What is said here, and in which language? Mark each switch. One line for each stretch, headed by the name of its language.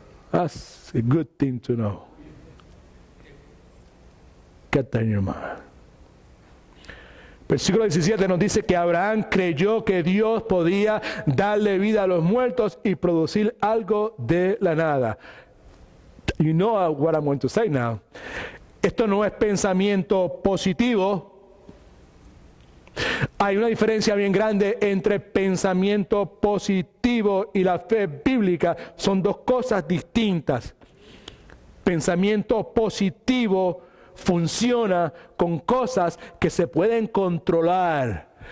English: That's a good thing to know. Get that in your mind.
Spanish: Versículo 17 nos dice que Abraham creyó que Dios podía darle vida a los muertos y producir algo de la nada.
English: You know what I'm going to say now.
Spanish: Esto no es pensamiento positivo. Hay una diferencia bien grande entre pensamiento positivo y la fe bíblica. Son dos cosas distintas. Pensamiento positivo funciona con cosas que se pueden controlar.